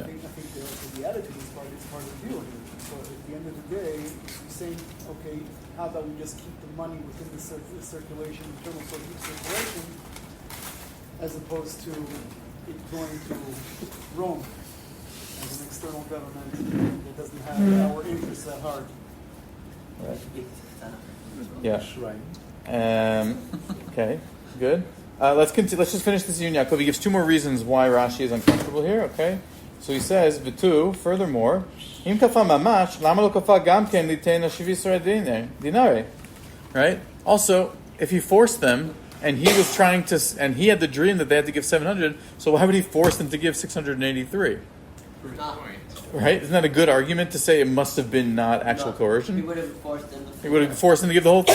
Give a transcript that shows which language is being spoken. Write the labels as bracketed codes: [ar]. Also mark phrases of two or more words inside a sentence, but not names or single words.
[en] I think the attitude is part of the deal here. So at the end of the day, you're saying, okay, how about we just keep the money within the circulation, internal circulation, as opposed to it going to Rome as an external government that doesn't have our interests at heart. Right. Yeah. right. Okay, good. Let's continue. Let's just finish this Yun Yaakov. He gives two more reasons why Rashi is uncomfortable here. Okay, so he says, [he] "ועוד." Furthermore, אם כפה ממש למה לא כפה גם כן ליתן שבסרה דינרי. [en] Right. Also, if he forced them, and he was trying to, and he had the dream that they had to give 700, so why would he force them to give 683? Right? Isn't that a good argument to say it must have been not actual coercion? He would have forced them. He would have forced them to give the whole thing.